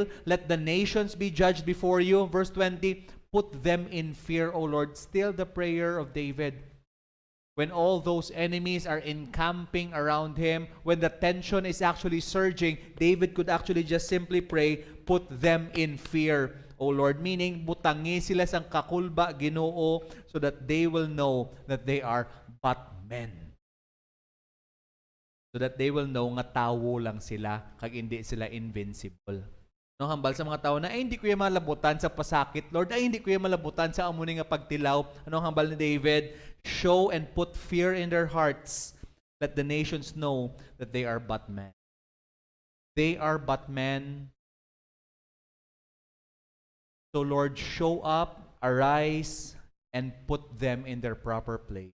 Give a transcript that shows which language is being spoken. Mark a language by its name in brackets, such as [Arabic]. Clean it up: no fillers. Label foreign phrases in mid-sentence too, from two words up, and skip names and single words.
[English] Let the nations be judged before you. Verse 20, put them in fear, O Lord. Still the prayer of David. When all those enemies are encamping around him, when the tension is actually surging, David could actually just simply pray, put them in fear, O Lord. [Hiligaynon] Meaning, butangi sila sang kakulba, Ginoo, [English] so that they will know that they are but men. So that they will know [Hiligaynon] nga tawo lang sila, kag hindi sila invincible. No, hambal sa mga tao na, ay hindi ko yung malabutan sa pasakit, Lord. Ay hindi ko yung malabutan sa amuni nga pagtilaw. Anong hambal ni David? [English] Show and put fear in their hearts. Let the nations know that they are but men. They are but men. So Lord, show up, arise, and put them in their proper place.